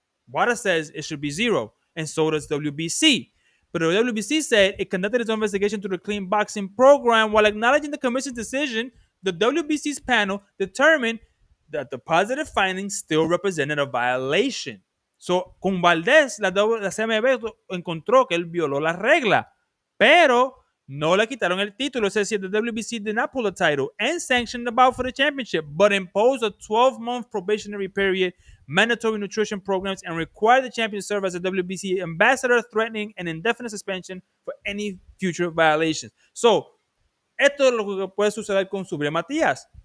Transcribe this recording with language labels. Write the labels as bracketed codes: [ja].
[en] WADA says it should be zero, and so does WBC. But the WBC said it conducted its own investigation to the clean boxing program while acknowledging the commission's decision. The WBC's panel determined that the positive findings still represented a violation. [es] So, con Valdez, la CMB encontró que él violó la regla, pero no le quitaron el título. [en] It says here the WBC did not pull the title and sanctioned the bout for the championship, but imposed a 12-month probationary period, mandatory nutrition programs, and required the champion to serve as a WBC ambassador, threatening an indefinite suspension for any future violations. [es] So, esto es lo que puede suceder con SUBRIEL Matías.